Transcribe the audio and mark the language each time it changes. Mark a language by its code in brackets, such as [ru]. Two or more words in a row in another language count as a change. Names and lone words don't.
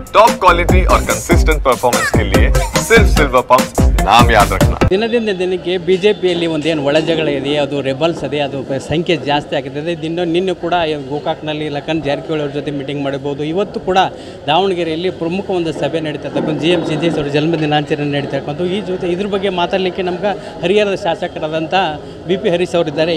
[en] top quality [hi] और [en] consistent performance [hi] के लिए सिर्फ सिल्वर पंप नाम याद रखना। [kn] ದಿನದಿಂದ ದಿನಕ್ಕೆ ಬಿಜೆಪಿಯಲ್ಲಿ ಒಂದೇನು ಒಳಜಗಳ ಇದೆ, ಅದು ರೆಬಲ್ಸ್ ಇದೆ, ಅದು ಸಂಖ್ಯೆ ಜಾಸ್ತಿ ಆಗ್ತಿದೆ. ನಿನ್ನೆ ಕೂಡ ಗೋಕಾಕ್ನಲ್ಲಿ ಲಖನ್ ಜಾರಕಿಹೊಳಿ ಅವ್ರ ಜೊತೆ ಮೀಟಿಂಗ್ ಮಾಡಬಹುದು. ಇವತ್ತು ಕೂಡ ದಾವಣಗೆರೆಯಲ್ಲಿ ಪ್ರಮುಖ ಒಂದು ಸಭೆ ನಡೀತಕ್ಕಂಥ GM ಸಿದ್ದೇಶ್ ಅವರ ಜನ್ಮದಿನಾಚರಣೆ ನಡೀತಕ್ಕಂಥ ಈ ಜೊತೆ ಇದ್ರ ಬಗ್ಗೆ ಮಾತಾಡಲಿಕ್ಕೆ ನಮ್ಗೆ ಹರಿಹರದ ಶಾಸಕರಾದಂಥ BP ಹರೀಶ್ ಅವರಿದ್ದಾರೆ.